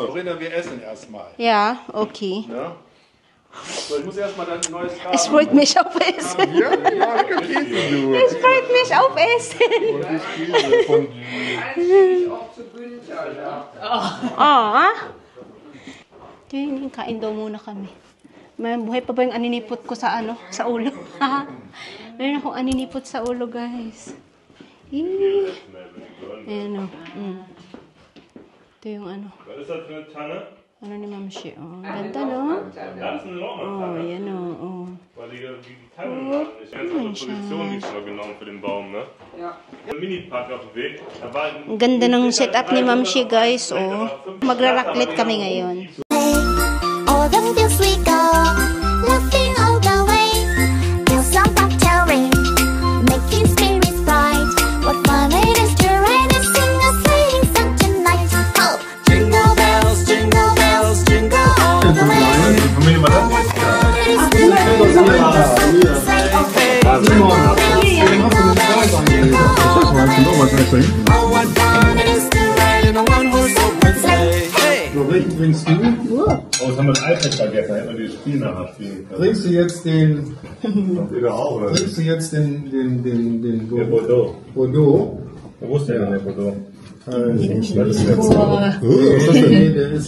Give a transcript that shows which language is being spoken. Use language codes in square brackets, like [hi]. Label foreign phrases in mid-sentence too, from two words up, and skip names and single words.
[de] Corinna, wir essen erstmal. Ja, okay. Ja? So, ich muss erstmal dann ein neues Kabel. Es freut mich auf Essen. Ja, ja, Käse, Es freut mich auf Essen. Und die Käse von eigentlich auch zu Günther. Ja. [tl] Kain daw muna kami. May buhay pa ba yung aninipot ko sa ano? Sa ulo. Meron akong aninipot sa ulo, guys. Ayan o. Ito yung ano. [de] Was ist das für eine Tanne? [tl] Ano ni Ma'am Shi? Oh, ganda, no? [de] Das ist eine Oh, Lorbeertanne. [tl] yan o. Oh. [de] Weil die Tannen waren nicht. Ganz andere Position diesmal genommen für den Baum, ne? Ja. Ein Mini-Pack auf dem Weg. Da war ein [tl] Ang ganda ng setup ni Ma'am Shi, guys. Oh. Magra-rocklet kami ngayon. [en] All the fields we go, laughing all the way. Till some cocktail ring, making spirits bright. What fun it is to ride and sing a sleighing song tonight. Oh, jingle bells, jingle bells, jingle all the way. It is the way the songs say, okay. Jingle bells, jingle bells, jingle all the way. Oh, what fun it is to ride in a one-horse open sleigh. Hey. [de] So, welchen trinkst du? Oh, jetzt haben wir das iPad vergessen, hätten wir die Spiel nachher spielen können. Trinkst du jetzt den. Wieder auch, oder? Trinkst du jetzt den Der Bordeaux. Bordeaux? Wo ist der denn, der Bordeaux? Das ist jetzt. Boah. Nee, der ist.